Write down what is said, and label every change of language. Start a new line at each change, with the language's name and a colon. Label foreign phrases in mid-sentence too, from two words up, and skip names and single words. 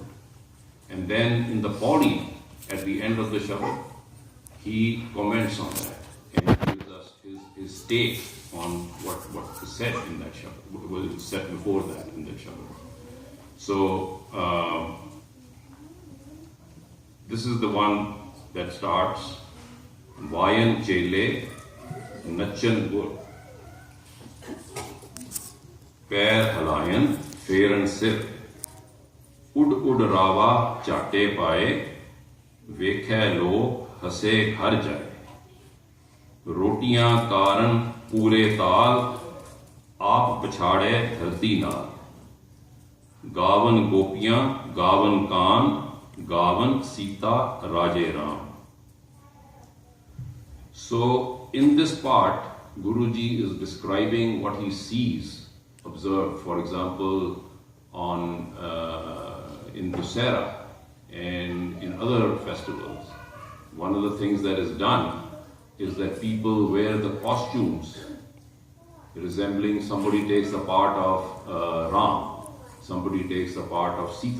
English: And then in the body, at the end of the shabad, he comments on that and gives us his take on what was said in that shabad, what was said before that in that shabad. So, this is the one that starts,
Punjabi: ਵਾਇਨਿ ਚੇਲੇ ਨਚਨਿ ਗੁਰ, ਪੈਰ ਹਲਾਇਨਿ ਫੇਰਨਿ ਸਿਰ, ਉਡਿ ਰਾਵਾ ਝਾਟੈ ਪਾਇ, ਵੇਖੈ ਲੋਕੁ ਹਸੈ ਘਰਿ ਜਾਇ, ਰੋਟੀਆ ਕਾਰਣਿ ਪੂਰਹਿ ਤਾਲ, ਆਪੁ ਪਛਾੜਹਿ ਧਰਤੀ ਨਾਲਿ, ਗਾਵਨਿ ਗੋਪੀਆ, ਗਾਵਨਿ ਕਾਨ੍ਹ, ਗਾਵਨਿ ਸੀਤਾ ਰਾਜੇ ਰਾਮ.
English: So, in this part, Guruji is describing what he sees, observed, for example, in Dussehra and in other festivals. One of the things that is done is that people wear the costumes resembling, somebody takes the part of Ram, somebody takes the part of Sita.